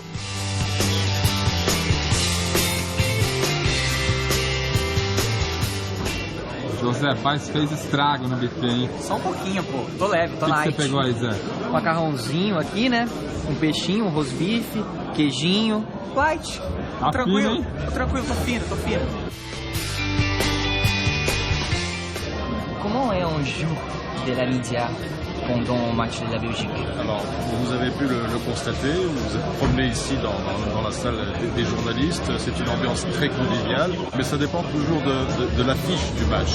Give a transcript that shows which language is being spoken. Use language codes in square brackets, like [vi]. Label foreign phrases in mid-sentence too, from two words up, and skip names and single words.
[pt] José Paes fez estrago no buffet, hein? Só um pouquinho, pô. Tô leve, tô light. O que você pegou aí, Zé? Macarrãozinho aqui, né? Um peixinho, um rosbife, queijinho. Light. Tá tranquilo, fino, hein? Tô tranquilo, tô fino. Como é um [fr] jour de la India? pendant le match de la Belgique? Alors, vous avez pu le constater, vous êtes promené ici dans la salle des journalistes, c'est une ambiance très conviviale, mais ça dépend toujours de l'affiche du match.